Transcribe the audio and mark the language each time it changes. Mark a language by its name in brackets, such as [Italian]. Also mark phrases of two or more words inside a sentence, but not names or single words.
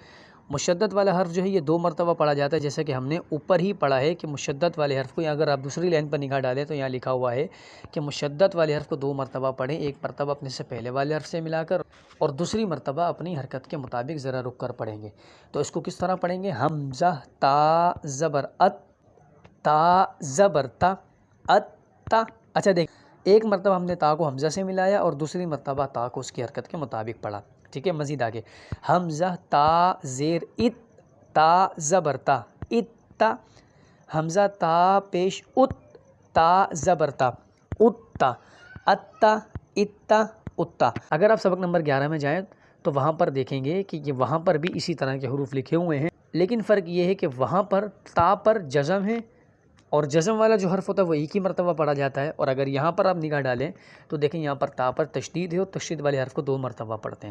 [Urdu] مشدد والا حرف جو ہے یہ 2 مرتبہ پڑھا جاتا ہے، جیسا کہ ہم نے اوپر ہی پڑھا ہے کہ مشدد والے حرف کو، اگر آپ دوسری لائن پر نگاہ ڈالیں تو یہاں لکھا ہوا ہے کہ مشدد والے حرف کو 2 مرتبہ پڑھیں، ایک مرتبہ اپنے سے پہلے والے حرف سے ملا کر اور دوسری مرتبہ اپنی حرکت کے مطابق ذرا رک کر پڑھیں گے۔ تو اس کو کس طرح پڑھیں گے؟ حمزہ تا زبر ات، تا زبر تا، ات تا۔ اچھا دیکھ، ایک مرتبہ ہم نے تا کو حمزہ سے ملایا اور دوسری مرتبہ تا کو اس کی حرکت کے مطابق پڑھا، ٹھیک ہے؟ مزید آگے حمزہ تا زیر ات، تا زبر تا، ات تا۔ حمزہ تا پیش ات، تا زبر تا، ات تا، ات تا، ات تا، ات تا۔ اگر آپ سبق نمبر 11 میں جائیں تو وہاں پر دیکھیں گے کہ یہ وہاں پر بھی اسی طرح کے حروف لکھے ہوئے ہیں، لیکن فرق یہ ہے کہ وہاں پر تا پر جزم ہے اور جزم والا جو حرف ہوتا ہے وہ ایک ہی مرتبہ پڑھا جاتا ہے، اور اگر یہاں پر آپ نگاہ ڈالیں تو دیکھیں یہاں پر تا پر تشدید ہے اور تشدید والے حرف کو 2 مرتبہ پڑھتے ہیں۔